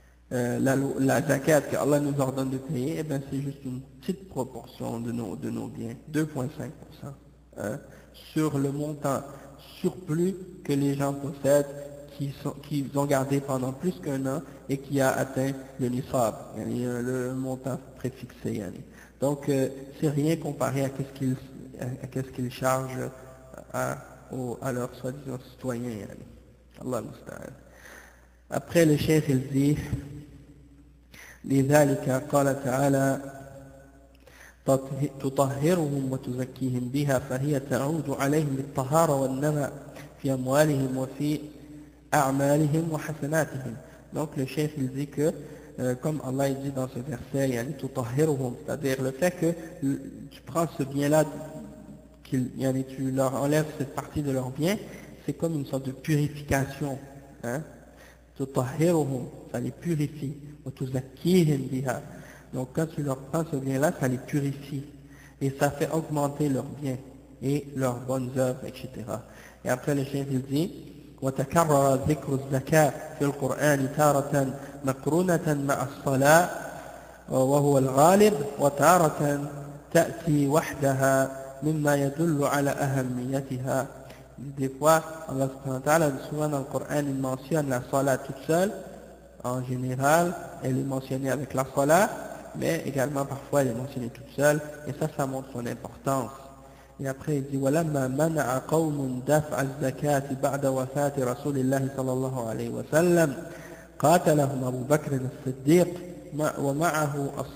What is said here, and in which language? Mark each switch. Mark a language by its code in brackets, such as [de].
[fr] la zakat que Allah nous ordonne de payer, eh bien c'est juste une petite proportion de nos biens, 2,5%, sur le montant surplus que les gens possèdent, qu'ils ont gardé pendant plus qu'un an et qui a atteint le nisab, le montant préfixé. Donc c'est rien comparé à qu'est-ce qu'ils chargent à leurs soi-disant citoyens. [ar] Allah musta'an. Après le cheikh il dit لذلك قال تعالى تطهرهم وتزكيهم بها فهي تعود عليهم بالطهارة والنماء في أموالهم وفي أعمالهم وحسناتهم. [fr] Donc le chef il dit que comme Allah il dit dans ce verset تطهرهم, c'est-à-dire le fait que tu prends ce bien-là, tu leur enlèves cette partie de leur bien, c'est comme une sorte de purification. تطهرهم, ça les purifie. [ar] وتزكيهم بها. [fr] Donc quand tu leur prends ce bien-là, ça les purifie. Et ça fait augmenter leurs biens et leurs bonnes œuvres, etc. [ar] Et après le chef il dit وتكرر ذكر الزكاة في القرآن تارة مقرونة مع الصلاة وهو الغالب وتارة تأتي وحدها مما يدل على أهميتها. [fr] Des fois, Allah subhanahu wa ta'ala, souvent dans le Coran, il mentionne la salat toute seule. En général, elle est mentionnée avec la salat, mais également parfois elle est mentionnée toute seule, et ça montre son importance. [ar] Et après il dit وَلَمَّا مَنَعَ قَوْمٌ دَفْعَ الزَّكَاةِ بَعْدَ وَفَاةِ رَسُولِ اللَّهِ صلى الله عليه وسلم قاتلهم أبو بكر الصديق ومعه